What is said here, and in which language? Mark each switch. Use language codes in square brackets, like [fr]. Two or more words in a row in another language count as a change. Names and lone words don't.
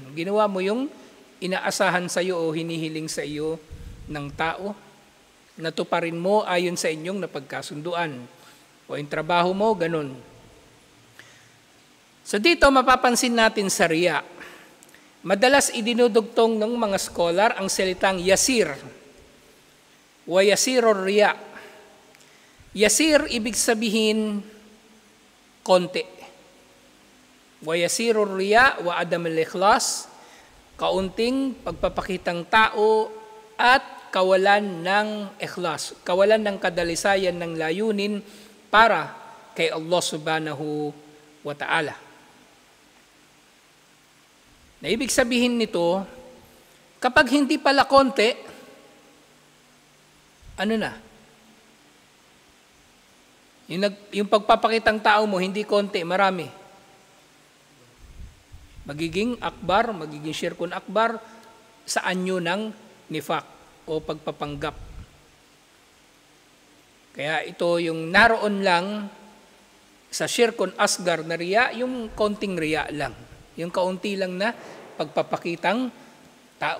[tl] Ginawa mo yung inaasahan sa iyo o hinihiling sa iyo ng tao, natuparin mo ayon sa inyong napagkasunduan. O yung trabaho mo, ganun. So dito, mapapansin natin sa riya. Madalas idinudugtong ng mga scholar ang salitang yasir. [ar] ويسير الرياء. يسير, [tl] ibig sabihin, konti. [ar] ويسير الرياء وعدم الإخلاص, [tl] kaunting pagpapakitang tao at kawalan ng ikhlas, kawalan ng kadalisayan ng layunin para kay Allah [ar] سبحانه وتعالى. [tl] Na ibig sabihin nito, kapag hindi pala konti, ano na? Yung pagpapakitang tao mo, hindi konti, marami. Magiging akbar, magiging [ar] شرك أكبر [tl] sa anyo ng nifak o pagpapanggap. Kaya ito yung naroon lang sa [ar] شرك أصغر [tl] na riya, yung konting riya lang. Yung kaunti lang na pagpapakitang tao.